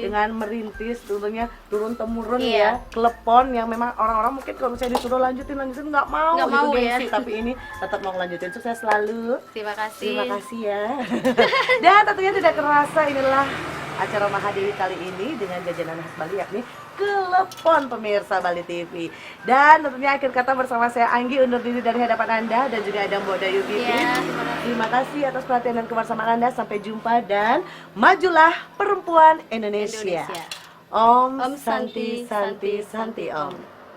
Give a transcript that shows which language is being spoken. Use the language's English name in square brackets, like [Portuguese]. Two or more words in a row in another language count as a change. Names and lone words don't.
[Indonesian] dengan merintis tentunya turun temurun ya klepon yang memang orang-orang mungkin kalau misalnya disuruh lanjutin nggak mau Nggak gitu mau gengsi, ya. tapi ini tetap mau lanjutin. Sukses selalu. Terima kasih. Terima kasih ya. Dan tentunya tidak terasa inilah acara Mahadewi kali ini dengan jajanan khas Bali yakni klepon pemirsa Bali TV. Dan tentunya akhir kata bersama saya Anggi undur diri dari hadapan Anda dan juga ada Mbak Dayu Pipit. Terima kasih atas perhatian dan kebersamaan Anda. Sampai jumpa dan majulah perempuan Indonesia. [Sanskrit] Om Santi Santi Santi Om.